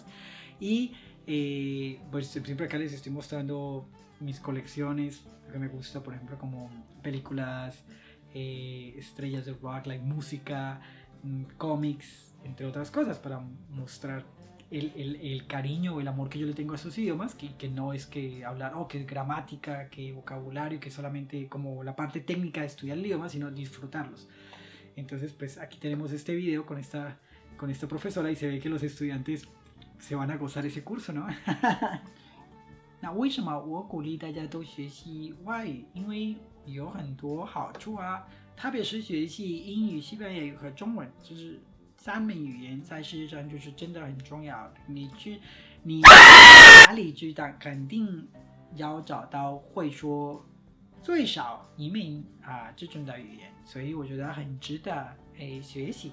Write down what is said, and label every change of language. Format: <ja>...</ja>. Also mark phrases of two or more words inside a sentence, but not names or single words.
<es>Y pues siempre acá les estoy mostrando mis colecciones, lo que me gusta, por ejemplo, como películas, estrellas de rock, like música, cómics, entre otras cosas, para mostrar el cariño o el amor que yo le tengo a esos idiomas, que no es que hablar, que gramática, que vocabulario, que solamente como la parte técnica de estudiar el idioma, sino disfrutarlos. Entonces, pues aquí tenemos este video con esta profesora y se ve que los estudiantes se van a gozar ese curso, ¿no?</es> <zh>那为什么我鼓励大家都学习外语？因为有很多好处特别是学习英语、西班牙语和中文，就是3门语言在世界上就是真的很重要。你哪里去肯定要找到会说最少1门这种的语言，所以我觉得很值得学习。</zh>